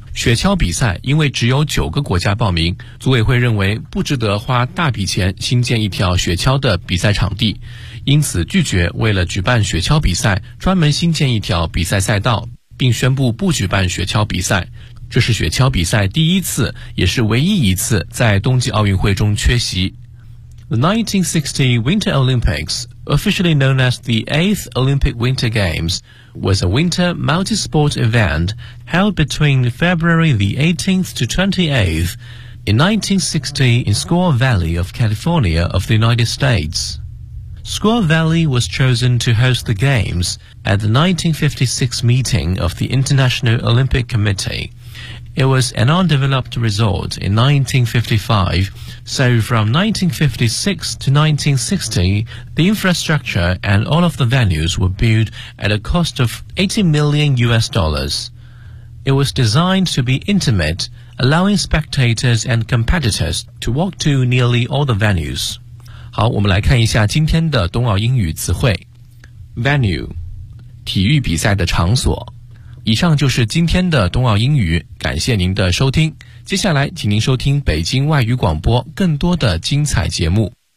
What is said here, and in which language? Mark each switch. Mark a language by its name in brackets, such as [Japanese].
[Chinese] 雪橇比赛因为只有9个国家报名，组委会认为不值得花大笔钱新建一条雪橇的比赛场地，因此拒绝为了举办雪橇比赛专门新建一条比赛赛道，并宣布不举办雪橇比赛。这是雪橇比赛第一次，也是唯一一次在冬季奥运会中缺席。 [English] The 1960 Winter Olympics, officially known as the 8th Olympic Winter Games, was a winter multi-sport event held between February the 18th to 28th in 1960 in Squaw Valley of California of the United States. Squaw Valley was chosen to host the games at the 1956 meeting of the International Olympic Committee. It was an undeveloped resort in 1955, so from 1956 to 1960, the infrastructure and all of the venues were built at a cost of $80 million. It was designed to be intimate, allowing spectators and competitors to walk to nearly all the venues. [Chinese] 好，我们来看一下今天的冬奥英语词汇。Venue, 体育比赛的场所。以上就是今天的冬奥英语，感谢您的收听。接下来，请您收听北京外语广播更多的精彩节目。